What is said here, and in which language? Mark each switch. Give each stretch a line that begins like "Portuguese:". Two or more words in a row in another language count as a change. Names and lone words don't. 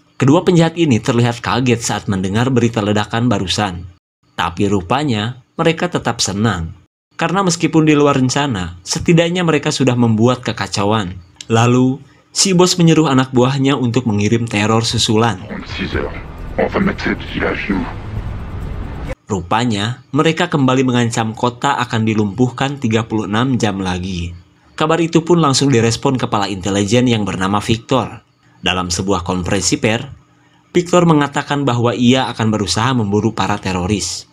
Indonesian: Kedua penjahat ini terlihat kaget saat mendengar berita ledakan barusan. Tapi rupanya, mereka tetap senang. Karena meskipun di luar rencana, setidaknya mereka sudah membuat kekacauan. Lalu, si bos menyuruh anak buahnya untuk mengirim teror susulan.
French: 6 heures, on va mettre cette ville à genoux.
Indonesian: Rupanya, mereka kembali mengancam kota akan dilumpuhkan 36 jam lagi. Kabar itu pun langsung direspon kepala intelijen yang bernama Victor. Dalam sebuah konferensi pers, Victor mengatakan bahwa ia akan berusaha memburu para teroris.